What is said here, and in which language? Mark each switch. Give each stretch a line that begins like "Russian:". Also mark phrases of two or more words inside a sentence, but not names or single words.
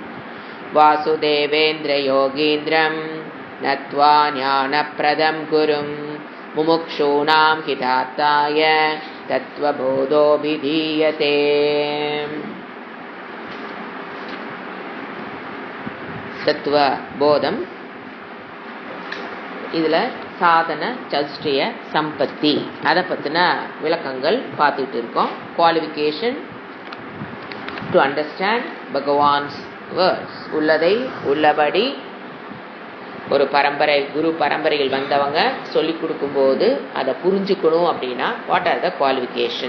Sanskrit: वासुदेवेन्द्रयोगीन्द्रं नत्वा ज्ञानप्रदं गुरुं मुमुक्षूणां हितार्थाय तत्त्वबोधोऽभिधीयते।
Tamil: तत्त्वबोधம் இதில் சாதன சதுஷ்டய சம்பத்தி அதை பற்றின விளக்கங்கள் பார்த்துட்டு இருக்கோம்.
English: qualification to understand Bhagavan's words.
Tamil: உள்ளதை உள்ளபடி ஒரு பரம்பரை குரு பரம்பரையில் வந்தவங்க சொல்லிக் கொடுக்கும்போது அதை புரிஞ்சுக்கணும் அப்படின்னா
English: what are the qualification.